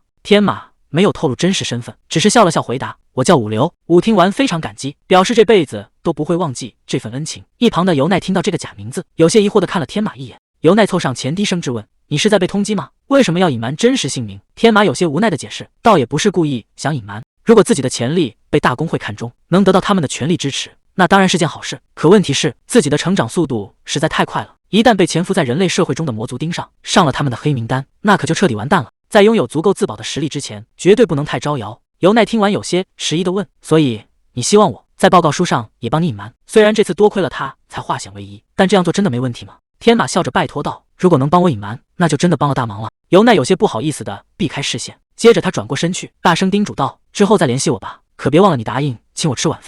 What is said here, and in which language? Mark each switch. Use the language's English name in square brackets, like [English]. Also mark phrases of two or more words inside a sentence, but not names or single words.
[Chinese] 天馬沒有透露真實身份，只是笑了笑回答：我叫武流。武聽完非常感激，表示這輩子都不會忘記這份恩情。一旁的由奈聽到這個假名字，有些疑惑地看了天馬一眼。由奈湊上前低聲質問：你是在被通緝嗎？為什麼要隱瞞真實姓名？天馬有些無奈地解釋，倒也不是故意想隱瞞，如果自己的潛力被大公會看中，能得到他們的全力支持，那當然是件好事。可問題是，自己的成長速度實在太快了，一旦被潛伏在人類社會中的魔族盯上，上了他們的黑名單，那可就徹底完蛋了。在擁有足夠自保的實力之前，絕對不能太招搖。由奈聽完有些遲疑地問：所以你希望我在報告書上也幫你隱瞞。雖然這次多虧了他才化險為夷，但這樣做真的沒問題嗎？天馬笑着拜託道：“如果能幫我隱瞞，那就真的幫了大忙了。” 由奈有些不好意思的避開視線，接着他轉過身去，大聲叮囑道：“之後再聯繫我吧，可別忘了你答應請我吃晚飯。”